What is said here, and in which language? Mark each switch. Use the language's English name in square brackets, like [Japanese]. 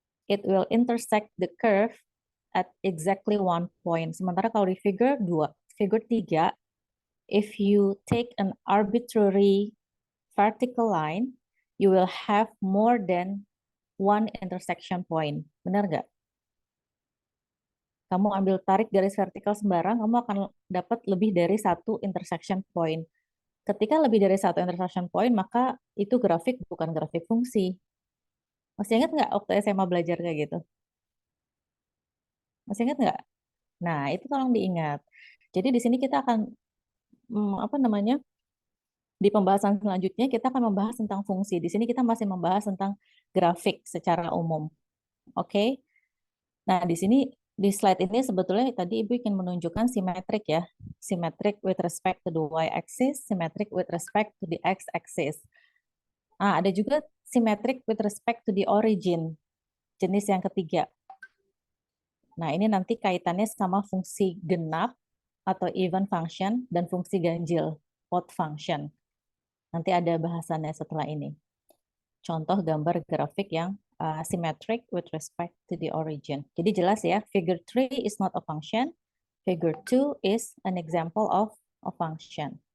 [English] It will intersect the curve at exactly 1 point. [Indonesian] Sementara kalau di [English] figure 3, if you take an arbitrary vertical line, you will have more than 1 intersection point. [Indonesian] Benar nggak? Kamu ambil tarik garis vertikal sembarang, kamu akan dapat lebih dari 1 intersection point. Ketika lebih dari 1 intersection point, maka itu grafik bukan grafik fungsi. Masih ingat nggak waktu SMA belajar kayak gitu? Masih ingat nggak? Nah, itu tolong diingat. Jadi di sini kita akan, di pembahasan selanjutnya kita akan membahas tentang fungsi. Di sini kita masih membahas tentang grafik secara umum. Oke? Nah, di sini, di slide ini sebetulnya tadi Ibu ingin menunjukkan simetrik ya. [English] Simetrik with respect to the y-axis, simetrik with respect to the x-axis. [Indonesian] Nah, ada juga simetrik [English] with respect to the origin, [Indonesian] jenis yang ketiga. Nah, ini nanti kaitannya sama fungsi genap atau even function dan fungsi ganjil, odd function. Nanti ada bahasannya setelah ini. Contoh gambar grafik yang [English] symmetric with respect to the origin. [Indonesian] Jadi jelas ya, [English] figure 3 is not a function. Figure 2 is an example of a function.